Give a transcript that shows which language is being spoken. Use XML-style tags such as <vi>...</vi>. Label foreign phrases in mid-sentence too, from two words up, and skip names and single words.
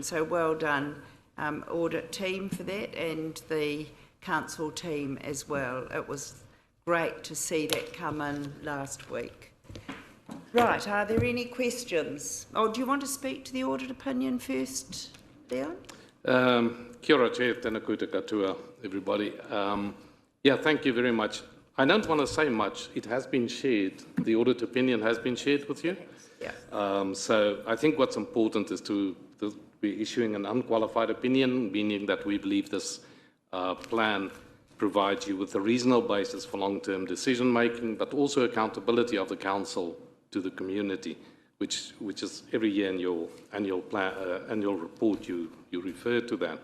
<en>So well done, audit team, for that, and the council team as well. It was great to see that come in last week. Right, are there any questions? Oh, do you want to speak to the audit opinion first, Leon?</en> <mi>Kia ora, Chair, tēnā koutou katoa,</mi> <en>everybody. Yeah, thank you very much. I don't want to say much. It has been shared. The audit opinion has been shared with you. Yeah. So I think what's important is to be issuing an unqualified opinion, meaning that we believe this plan provides you with a reasonable basis for long-term decision-making, but also accountability of the council to the community, which is every year in your annual report you refer to that.</en>